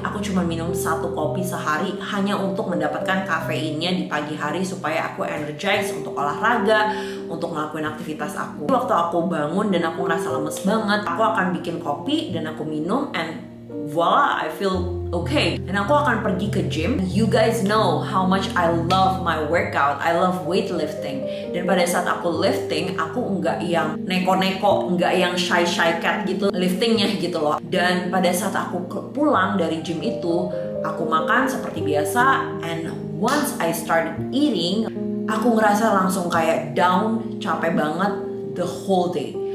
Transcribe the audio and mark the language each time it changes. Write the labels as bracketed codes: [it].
[id] Aku cuma minum 1 kopi sehari hanya untuk mendapatkan kafeinnya di pagi hari supaya aku energize untuk olahraga, untuk ngelakuin aktivitas aku. Waktu aku bangun dan aku ngerasa lemes banget, aku akan bikin kopi dan aku minum, [en] and voila, I feel okay. [id] Dan aku akan pergi ke gym. [en] You guys know how much I love my workout. I love weightlifting. [id] Dan pada saat aku lifting, aku nggak yang neko-neko, nggak yang shy cat gitu liftingnya gitu loh. Dan pada saat aku pulang dari gym itu, aku makan seperti biasa, [en] and once I started eating, [id] aku ngerasa langsung kayak down, capek banget [en] the whole day.